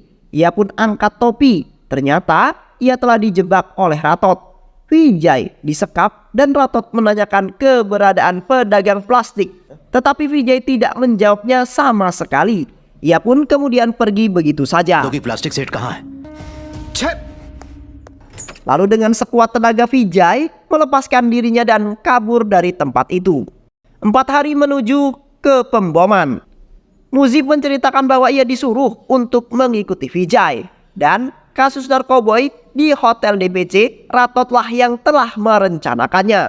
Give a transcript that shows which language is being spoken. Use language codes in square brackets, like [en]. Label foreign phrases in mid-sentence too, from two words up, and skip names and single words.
[id] Ia pun angkat topi. Ternyata ia telah dijebak oleh Ratot. Vijay disekap dan Ratot menanyakan keberadaan pedagang plastik. Tetapi Vijay tidak menjawabnya sama sekali. Ia pun kemudian pergi begitu saja. [hi] प्लास्टिक सेट कहाँ है? [id] Lalu dengan sekuat tenaga Vijay melepaskan dirinya dan kabur dari tempat itu. 4 hari menuju ke pemboman. Muzib menceritakan bahwa ia disuruh untuk mengikuti Vijay. Dan kasus narkoboy di hotel DPC Ratotlah yang telah merencanakannya.